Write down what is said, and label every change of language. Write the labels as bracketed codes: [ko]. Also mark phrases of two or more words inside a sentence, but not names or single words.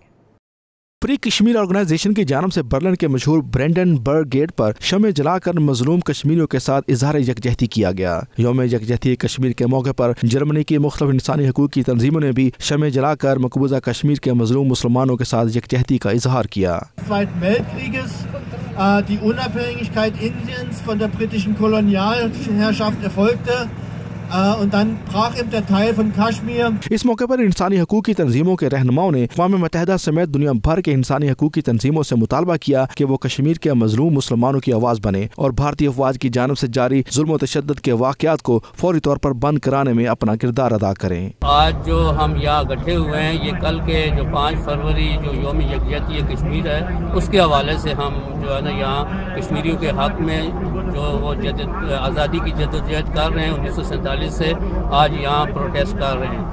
[ur] فری کشمیر آرگنائزیشن کی جانب سے برلن کے مشہور برینڈنبرگ گیٹ پر شمعیں جلا کر مظلوم کشمیریوں کے ساتھ اظہار یکجہتی کیا گیا. یوم یکجہتی کشمیر کے موقع پر جرمنی کی مختلف انسانی حقوق کی تنظیموں نے بھی شمعیں جلا کر مقبوضہ کشمیر کے مظلوم مسلمانوں کے ساتھ یکجہتی کا اظہار کیا. [de] Die Unabhängigkeit Indiens von der britischen Kolonialherrschaft erfolgte und dann brach eben der Teil von Kaschmir. [ur] اس موقع پر انسانی حقوق کی تنظیموں کے رہنماؤں نے اقوام متحدہ سمیت دنیا بھر کے انسانی حقوق کی تنظیموں سے مطالبہ کیا کہ وہ کشمیر کے مظلوم مسلمانوں کی آواز بنے اور بھارتی افواج کی جانب سے جاری ظلم و تشدد کے واقعات کو فوری طور پر بند کرانے میں اپنا کردار ادا کریں. آج جو ہم یہاں اکٹھے ہوئے ہیں، یہ کل کے جو 5 فروری جو یوم یکجہتی کشمیر ہے، اس کے حوالے سے ہم جو ہے نا یہاں کشمیریوں کے حق میں جو وہ آزادی کی جدوجہد کر رہے ہیں 1947 سے، آج یہاں پروٹیسٹ کر رہے ہیں.